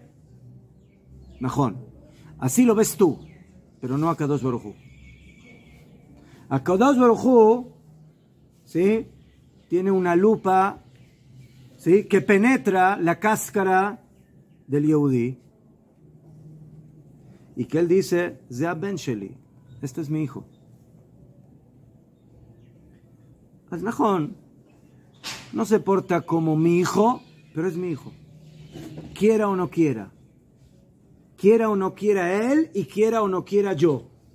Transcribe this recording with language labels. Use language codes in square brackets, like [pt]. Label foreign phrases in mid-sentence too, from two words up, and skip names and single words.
[es] Najón. Así lo ves tú, pero no Akadosh Baruch Hu. Akadosh Baruch Hu, ¿sí?, tiene una lupa, ¿sí?, que penetra la cáscara del Yehudí. Y que él dice, [he] זה בן שלי, [es] este es mi hijo. Najón, no se porta como mi hijo, pero es mi hijo. Quiera o no quiera. Quiera o no quiera él y quiera o no quiera yo.